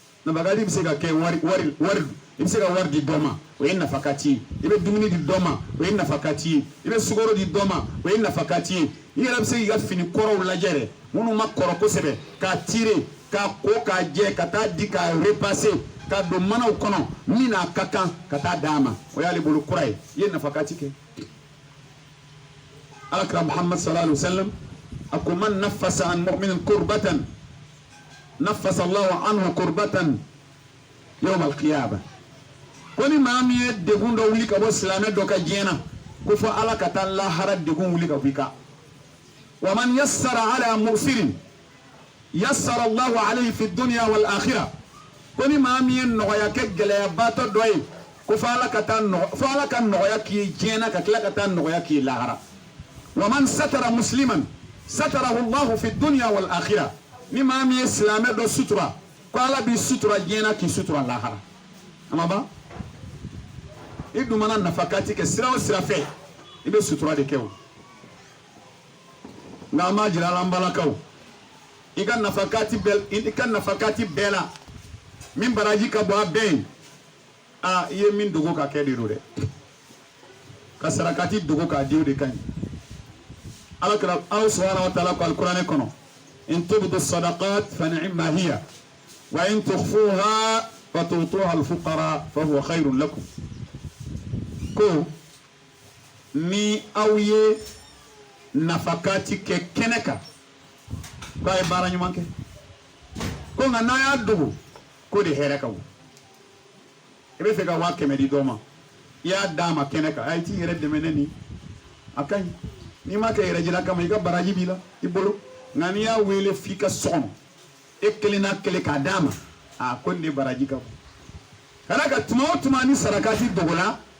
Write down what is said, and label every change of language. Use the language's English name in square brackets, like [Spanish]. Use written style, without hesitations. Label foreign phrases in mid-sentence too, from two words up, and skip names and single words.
[Bambara] bɛ se ka kɛ wari i bɛ se ka wari di dɔ ma o ye nafakati ye i bɛ dumuni di dɔ ma o ye nafakati ye i bɛ sukaro di dɔ ma o ye nafakati ye i yɛrɛ bɛ se k'i ka fini kɔrɔw lajɛ dɛ minnu ma kɔrɔ kosɛbɛ k'a tirer k'a ko k'a jɛ ka taa di k'a repasser ka don manaw kɔnɔ min n'a ka kan ka taa d'a ma o y'ale bolo kura ye i ye nafakati kɛ alakira muhammad [Arabic] صلى الله عليه وسلم [Bambara] a ko [Arabic] من نفس عن مؤمن كربة نفس الله عنه كربة يوم القيامة [Bambara] ko ni maa min ye degun dɔ wuli ka bɔ silamɛ dɔ ka diɲɛ na ko fɔ ala ka taa lahara degun wuli ka bɔ i kan [Arabic] ومن يسر على معسر يسر الله عليه في الدنيا والآخرة [Bambara] ko ni maa min ye nɔgɔya kɛ gɛlɛyabaatɔ dɔ ye ko fɔ ala ka nɔgɔya k'i ye diɲɛ na ka tila ka taa nɔgɔya k'i ye lahara [Arabic] ومن ستر مسلما ستره الله في الدنيا والآخرة [Bambara] ni maa min ye silamɛ dɔ sutura ko ala b'i sutura diɲɛ na k'i sutura lahara a ma ban i dun mana nafakati kɛ sira o sira fɛ i bɛ sutura de kɛ o nka an b'a jira ala an balakaw i ka nafakati bɛɛ la min baraji ka bɔ a bɛɛ ye i ye min dogo ka kɛ de don dɛ ka sarakati dogo k'a di o de ka ɲi alakira aw [Arabic] سبحانه وتعالى [Bambara] ko alikuranɛ kɔnɔ [Arabic] إن تبدوا الصدقات فنعما هي وإن تخفوها وتؤتوها الفقراء فهو خير لكم [Bambara] ko ni aw ye nafakati kɛ kɛnɛ kan ko a ye baara ɲuman kɛ ko nka n'a y'a dogo ko de hɛrɛ ka bon i bɛ fɛ ka 100 di dɔ ma i y'a d'a ma kɛnɛ kan a ye t'i yɛrɛ dɛmɛ ne ni a ka ɲi n'i ma kɛ yɛrɛ jira kama i ka baraji b'i la i bolo nka n'i y'a wele f'i ka so kɔnɔ e kelen n'a kelen k'a d'a ma ko nin de baraji ka bon kana ka tuma o tuma ni sarakati dogola